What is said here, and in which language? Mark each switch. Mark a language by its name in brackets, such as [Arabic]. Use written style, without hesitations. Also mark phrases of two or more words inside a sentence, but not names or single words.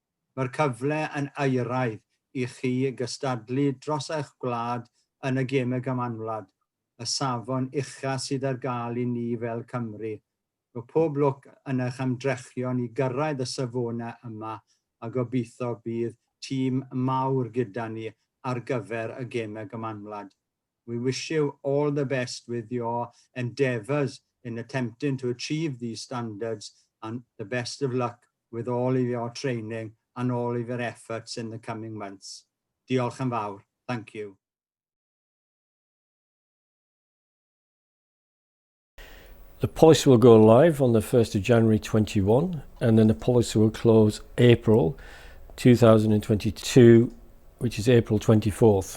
[Welsh] Mae'r cyfle yn euraidd i chi gystadlu dros eich gwlad yn y gemau gymanwlad, y safon ucha sydd ar gael i ni fel Cymru. Mae pob lwc yn eich ymdrechion i gyrraedd y safonau yma a gobeithio bydd tîm mawr gyda ni ar gyfer y gemau gymanwlad. [English] We wish you all the best with your endeavours in attempting to achieve these standards, and the best of luck with all of your training and all of your efforts in the coming months. [Welsh] Diolch yn fawr. [English] Thank you. The policy will go live on the 1st of January 21, and then the policy will close April 2022, which is April 24th.